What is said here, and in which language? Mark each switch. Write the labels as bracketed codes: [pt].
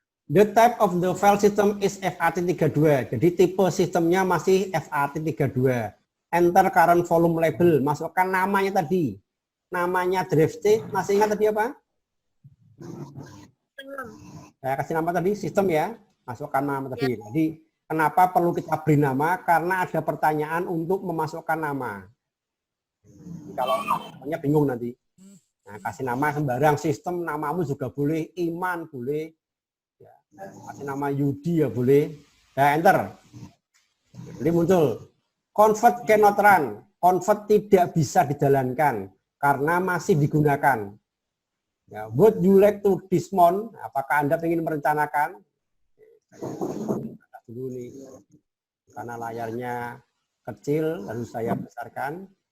[en] The type of the file system is FAT32. [id] Jadi tipe sistemnya masih FAT32. [en] Enter current volume label. [id] Masukkan namanya tadi. Namanya drive state. Masih ingat tadi apa? Saya kasih nama tadi sistem ya. Masukkan nama tadi. Jadi Kenapa perlu kita beri nama? Karena ada pertanyaan untuk memasukkan nama. Kalau namanya bingung nanti. Nah, kasih nama sembarang sistem, namamu juga boleh, Iman boleh, ya, kasih nama Yudi ya boleh. Ya, enter. Jadi muncul convert cannot run, convert tidak bisa dijalankan karena masih digunakan. [en] Ya, would you like to dismount? [id] Apakah Anda ingin merencanakan? Dulu nih, karena layarnya kecil harus saya besarkan.